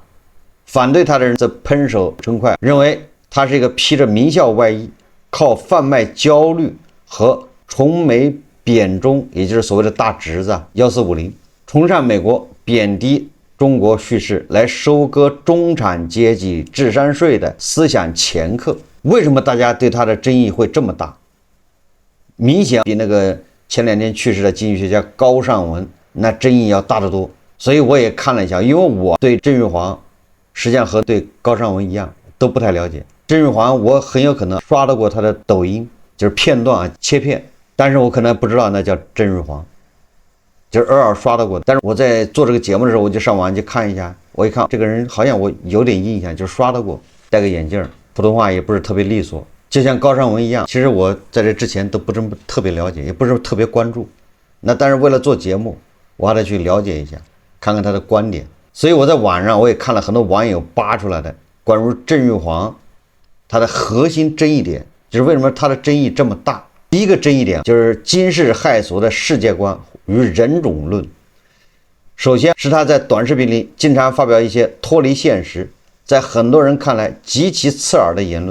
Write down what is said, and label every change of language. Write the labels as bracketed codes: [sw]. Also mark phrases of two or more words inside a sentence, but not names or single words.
[zh] 反对他的人则噴手稱快，認為他是一個披着名校外衣，靠販賣焦慮和崇美貶中，也就是所謂的大侄子1450，崇尚美國，貶低中國敘事，來收割中產階級智商稅的思想掮客。為什麼大家對他的爭議會這麼大？明顯比那個前2天去世的經濟學家高尚文那爭議要大得多。所以我也看了一下，因為我對鄭玉煌實際上和对高尚文一樣都不太了解。郑玉煌我很有可能刷到過他的抖音，就是片段切片，但是我可能不知道那叫郑玉煌。就是偶爾刷到過。但是我在做這個節目的時候，我就上網去看一下，我一看這個人好像我有點印象，就刷到過，戴個眼鏡，普通話也不是特別利索，就像高尚文一樣。其實我在這之前都不是特別了解，也不是特別關注。那但是为了做節目，我还得去了解一下，看看他的觀點。所以我在網上我也看了很多網友扒出來的關於鄭玉煌他的核心爭議點，就是為什麼他的爭議這麼大。第一個爭議點就是驚世駭俗的世界觀與人種論。首先是他在短視頻裡經常發表一些脫離現實，在很多人看來極其刺耳的言論。